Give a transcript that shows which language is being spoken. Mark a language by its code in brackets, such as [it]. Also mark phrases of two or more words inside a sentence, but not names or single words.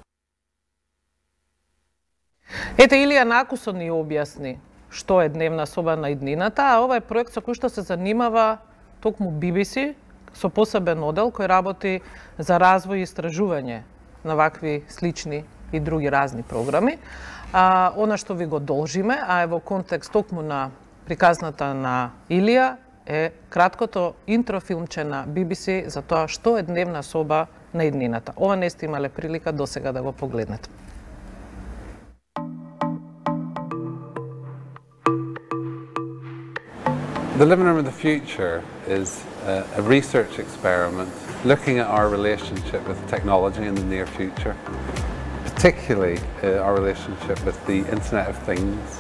[mk] Ете, Илија накусо ни објасни што е Дневна соба на иднината, а ова е проект со кој што се занимава токму BBC со посебен оддел кој работи за развој и истражување на вакви слични и други разни програми. Она што ви го должиме, а е во контекст токму на приказната на Илија, е краткото интрофилмче на BBC за тоа што е Дневна соба на иднината. Ова не сте имале прилика досега да го погледнете. [en] The Living Room of the Future is a research experiment looking at our relationship with technology in the near future, particularly our relationship with the Internet of Things.